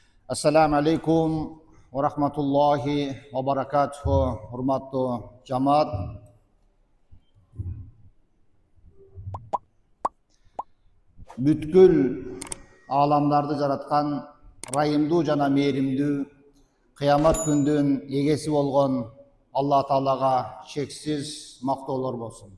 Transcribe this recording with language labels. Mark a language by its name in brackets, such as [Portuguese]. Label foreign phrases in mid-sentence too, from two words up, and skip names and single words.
[Arabic] السلام عليكم ورحمة الله وبركاته. [Uzbek] Hurmatli jamoat. [Kyrgyz] Бүткүл аламдарды жараткан райымдуу жана мээримдүү кыямат күндүн эгеси болгон Алла Таалага чексиз мактоолор болсун.